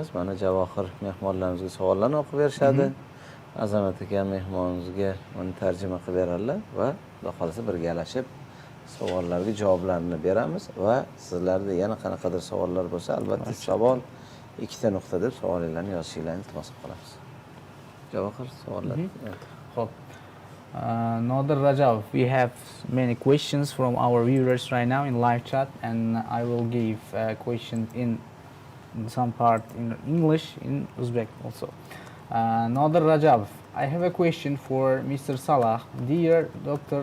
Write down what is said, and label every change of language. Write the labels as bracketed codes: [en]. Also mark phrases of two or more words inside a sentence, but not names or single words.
[uz] Mana Javohir mehmonlarimizga savollarni o'qib berishadi. Azamat aka mehmonimizga uni tarjima qilib beradilar va xudo xolasa birgalashib savollarga javoblarni beramiz va sizlarda yana qanaqadir savollar bo'lsa, albatta savol 2 ta nuqta deb savollarni yozishingizni iltimos qilamiz. Javohir savollar. Xo'p. Nodir Rajabov, [en] we have many questions from our viewers right now in live chat, and I will give questions in some part in English, in Uzbek also. Nodir Rajabov, I have a question for Mr. Salah. Dear Dr.